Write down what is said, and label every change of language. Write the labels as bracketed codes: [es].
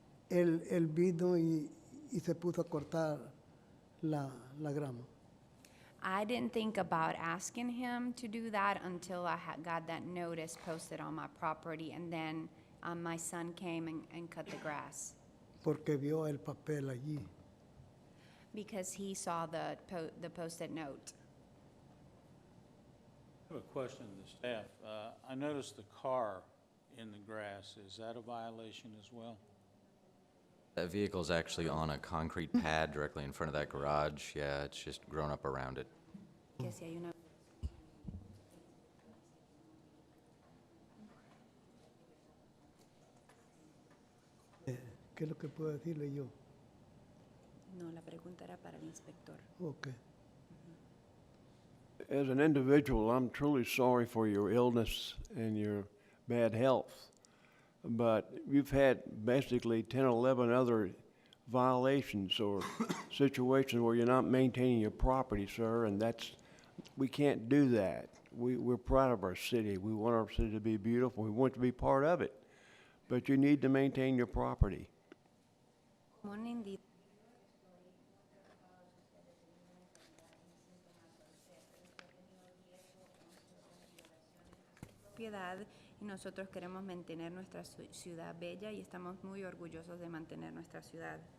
[es] Él vino y se puso a cortar la grama. [en] I didn't think about asking him to do that until I got that notice posted on my property, and then my son came and cut the grass [es] Porque vio el papel allí. [en] because he saw the posted note. I have a question to the staff. I noticed the car in the grass. Is that a violation as well? That vehicle's actually on a concrete pad directly in front of that garage. Yeah, it's just grown up around it. [es] Que si hay una ¿Qué es lo que puedo decirle yo? No, la pregunta era para el inspector. [en] Okay. As an individual, I'm truly sorry for your illness and your bad health. But you've had basically 10 or 11 other violations or situations where you're not maintaining your property, sir, and we can't do that. We're proud of our city. We want our city to be beautiful. We want to be part of it. But you need to maintain your property. [es] Como un individuo, propiedad, y nosotros queremos mantener nuestra ciudad bella y estamos muy orgullosos de mantener nuestra ciudad.